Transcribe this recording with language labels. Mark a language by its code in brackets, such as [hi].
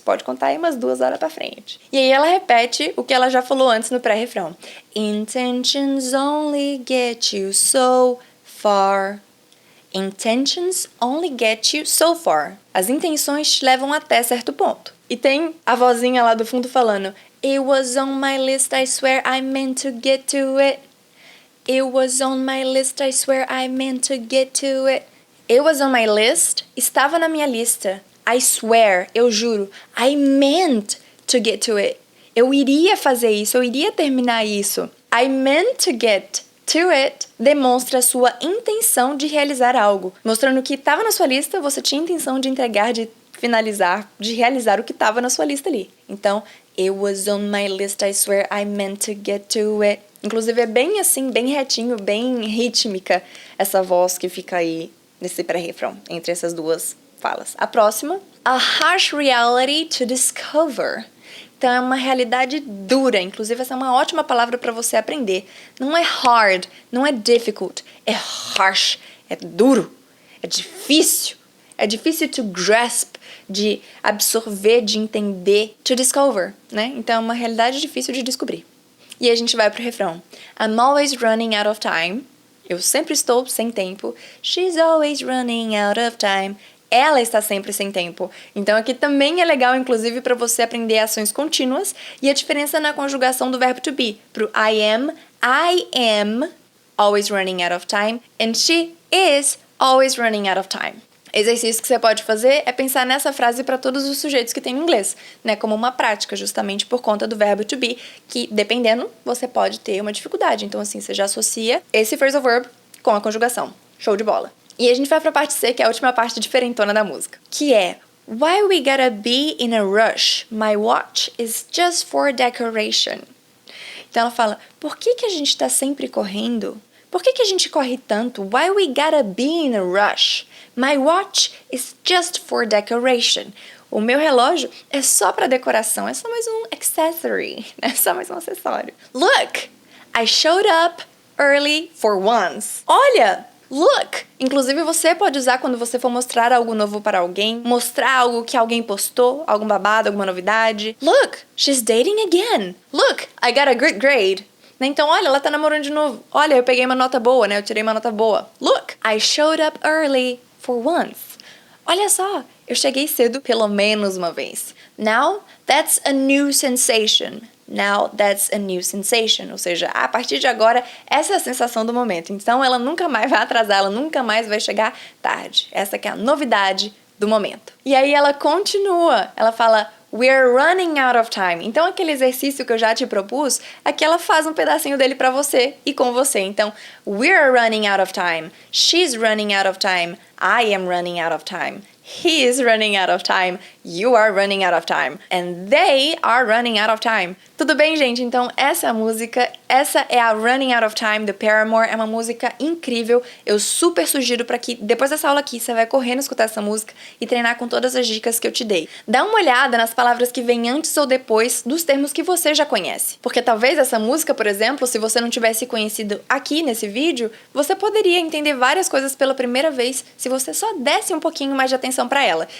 [pt] Pode contar aí umas 2 horas pra frente. E aí ela repete o que ela já falou antes no pré-refrão. [en] Intentions only get you so far. Intentions only get you so far. [pt] As intenções te levam até certo ponto. E tem a vozinha lá do fundo falando [en] It was on my list, I swear I meant to get to it. It was on my list, I swear I meant to get to it. It was on my list, [pt] estava na minha lista. [en] I swear, [pt] eu juro. [en] I meant to get to it. [pt] Eu iria fazer isso, eu iria terminar isso. [en] I meant to get to it [pt] demonstra sua intenção de realizar algo. Mostrando que estava na sua lista, você tinha intenção de entregar, de finalizar, de realizar o que estava na sua lista ali. Então, [en] it was on my list, I swear I meant to get to it. [pt] Inclusive é bem assim, bem retinho, bem rítmica essa voz que fica aí nesse pré-refrão, entre essas duas falas. A próxima, [en] a harsh reality to discover. [pt] Então é uma realidade dura, inclusive essa é uma ótima palavra para você aprender. Não é hard, não é difficult, é harsh, é duro, é difícil. É difícil [en] to grasp, [pt] de absorver, de entender, [en] to discover, [pt] né? Então é uma realidade difícil de descobrir. E a gente vai pro refrão. [en] I'm always running out of time. [pt] Eu sempre estou sem tempo. [en] She's always running out of time. [pt] Ela está sempre sem tempo. Então aqui também é legal, inclusive, para você aprender ações contínuas e a diferença na conjugação do verbo to be. [en] Pro I am always running out of time. And she is always running out of time. [pt] Exercício que você pode fazer é pensar nessa frase para todos os sujeitos que tem no inglês, né? Como uma prática, justamente por conta do verbo to be, que, dependendo, você pode ter uma dificuldade. Então, assim, você já associa esse phrasal verb com a conjugação. Show de bola. E a gente vai pra parte C, que é a última parte diferentona da música, que é [en] Why we gotta be in a rush? My watch is just for decoration. [pt] Então ela fala, por que a gente tá sempre correndo? Por que a gente corre tanto? [en] Why we gotta be in a rush? My watch is just for decoration. [pt] O meu relógio é só para decoração, é só mais um accessory, é só mais um acessório. [en] Look, I showed up early for once. [pt] Olha, look! Inclusive você pode usar quando você for mostrar algo novo para alguém, mostrar algo que alguém postou, algum babado, alguma novidade. [en] Look, she's dating again. Look, I got a good grade. [pt] Então, olha, ela tá namorando de novo. Olha, eu peguei uma nota boa, né? Eu tirei uma nota boa. [en] Look, I showed up early for once. [pt] Olha só, eu cheguei cedo pelo menos uma vez. [en] Now, that's a new sensation. Now, that's a new sensation. [pt] Ou seja, a partir de agora, essa é a sensação do momento. Então, ela nunca mais vai atrasar, ela nunca mais vai chegar tarde. Essa que é a novidade do momento. E aí ela continua, ela fala [en] We're running out of time. [pt] Então, aquele exercício que eu já te propus, aqui ela faz um pedacinho dele pra você e com você. [en] Então, we're running out of time. She's running out of time. I am running out of time. He is running out of time. You are running out of time. And they are running out of time. [pt] Tudo bem, gente? Então, essa é a música. Essa é a Running Out of Time, do Paramore. É uma música incrível. Eu super sugiro para que, depois dessa aula aqui, você vai correndo escutar essa música e treinar com todas as dicas que eu te dei. Dá uma olhada nas palavras que vêm antes ou depois dos termos que você já conhece. Porque talvez essa música, por exemplo, se você não tivesse conhecido aqui nesse vídeo, você poderia entender várias coisas pela primeira vez se você só desse um pouquinho mais de atenção para ela.